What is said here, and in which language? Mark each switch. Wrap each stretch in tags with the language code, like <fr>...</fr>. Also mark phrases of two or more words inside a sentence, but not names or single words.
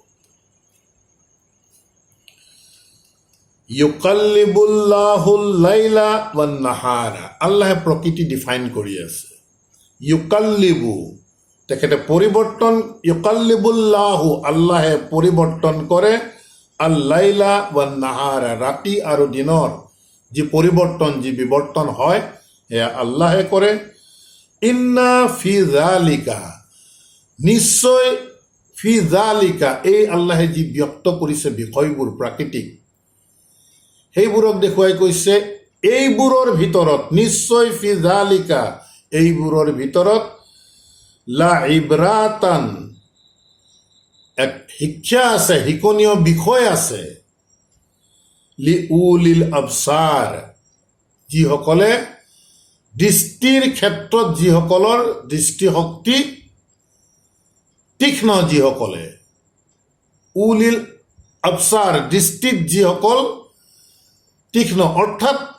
<ar>يقلب الله الليل والنهار,</ar> <as>আল্লাহে প্ৰকৃতি ডিফাইন কৰি আছে। ইউকাল্লিবু তেখেতে পৰিৱৰ্তন, ইউকাল্লিবুল্লাহু আল্লাহে পৰিৱৰ্তন কৰে,</as> <ar>الليل والنهار</ar> <as>ৰাতি আৰু দিনৰ যি পৰিৱৰ্তন, যি বিৱৰ্তন হয় সেয়া আল্লাহে কৰে।</as> <ar>إن في ذلك, নিশ্চয় في ذلك,</ar> <as>এই আল্লাহে যি ব্যক্ত কৰিছে বিষয়বোৰ প্ৰাকৃতিক, সেইবোৰক দেখুৱাই কৈছে এইবোৰৰ ভিতৰত, নিশ্চয়</as> <ar>في ذلك</ar> <as>এইবোৰৰ ভিতৰত লা ইব্ৰাতান এক শিক্ষা আছে, শিকনীয় বিষয় আছে,</as> <ar>لأولي الأبصار</ar> <as>যিসকলে দৃষ্টিৰ ক্ষেত্ৰত, যিসকলৰ দৃষ্টিশক্তি তীক্ষ্ণ, যিসকলে</as> <ar>أولي الأبصار</ar> <as>দৃষ্টিত যিসকল তীক্ষ্ণ, অৰ্থাৎ</as>